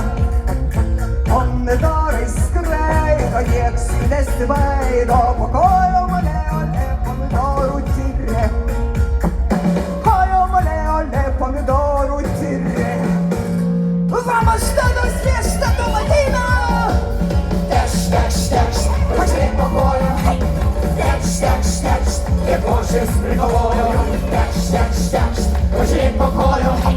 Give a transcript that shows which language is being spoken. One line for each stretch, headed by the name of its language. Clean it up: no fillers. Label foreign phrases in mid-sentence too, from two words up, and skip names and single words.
Lithuanian: Pomidorai skraido, nieks jų nesibaido. Po kojom ole pomidorų tyrė. Kojom ole pomidorų tyrė.
Spanish: Vamos todos, fiesta do latino!
Lithuanian: Tekst, tekst, tekst, pažiūrėk po kojom. Tekst, tekst, tekst, ir košės prikojom. Tekst, tekst, tekst, pažiūrėk po kojom.